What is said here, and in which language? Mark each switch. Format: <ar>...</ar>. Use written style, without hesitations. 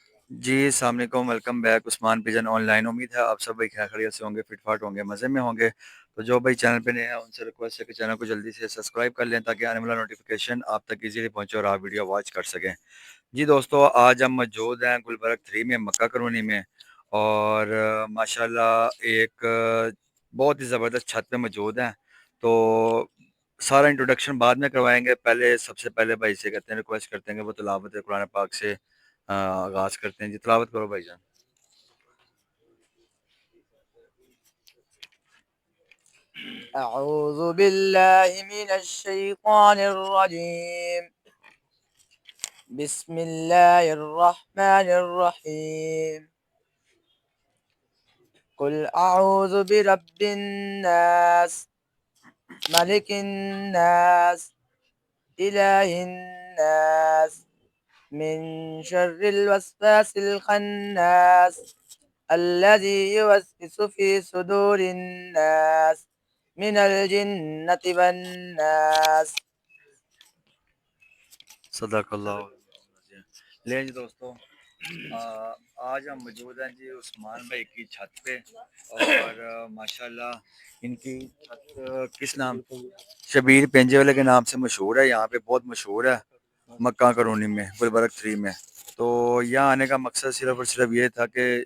<ur>جی السلام علیکم، welcome back Usman Pigeon on line. امید ہے آپ سب بھائی خیر خیریت سے ہوں گے، فٹ فاٹ ہوں گے، مزے میں ہوں گے۔ تو جو بھائی چینل پہ نئے ہیں ان سے ریکویسٹ ہے کہ چینل کو جلدی سے سبسکرائب کر لیں تاکہ آنے والا نوٹیفیکیشن آپ تک ایزیلی پہنچے اور آپ ویڈیو واچ کر سکیں۔ جی دوستو، آج ہم موجود ہیں گلبرگ 3 میں، مکہ کالونی میں، اور ماشاءاللہ ایک بہت ہی زبردست چھت پہ موجود ہیں۔ تو سارا انٹروڈکشن بعد میں کروائیں گے، پہلے سب سے پہلے بھائی سے کہتے ہیں، ریکویسٹ کرتے ہیں کہ وہ تلاوت قرآن پاک سے آغاز کرتے ہیں۔ جی تلاوت کرو بھائی جان۔</ur> <ar>أعوذ بالله من الشيطان الرجيم. بسم الله الرحمن الرحيم. قل أعوذ برب الناس ملك الناس إله الناس من شر الوسواس الخناس الذي يوسوس في صدور الناس من الجنة والناس.</ar> <ur>صدق اللہ۔ لیں جی دوستو، آج ہم موجود ہیں جی عثمان بھائی کی چھت پہ، اور ماشاءاللہ ان کی چھت کس نام، شبیر پنجے والے کے نام سے مشہور ہے، یہاں پہ بہت مشہور ہے مکہ کالونی میں، گلبرگ 3 میں۔ تو یہاں آنے کا مقصد صرف اور صرف یہ تھا کہ</ur>